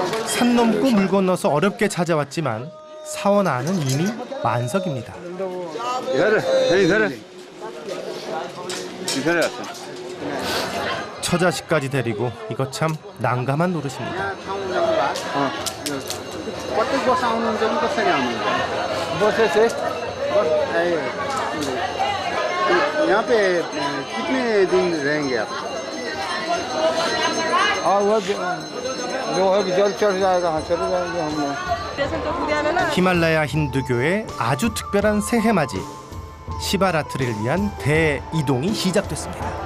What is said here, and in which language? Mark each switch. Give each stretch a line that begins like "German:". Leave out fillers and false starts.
Korean: 산 넘고 물 건너서 어렵게 찾아왔지만 사원 안은 이미 만석입니다. 처자식까지 데리고 이거 참 난감한 노릇입니다.
Nepali: कति बस आउनुहुन्छ नि कसरी आउनुहुन्छ?
Hindi: बस से बस यहाँ पे कितने दिन रहेंगे आप? और वो जो है कि जल चढ़ जाएगा, हाँ चले जाएंगे हम लोग।
Korean: 히말라야 힌두교의 아주 특별한 새해맞이 시바라트리를 위한 대이동이 시작됐습니다.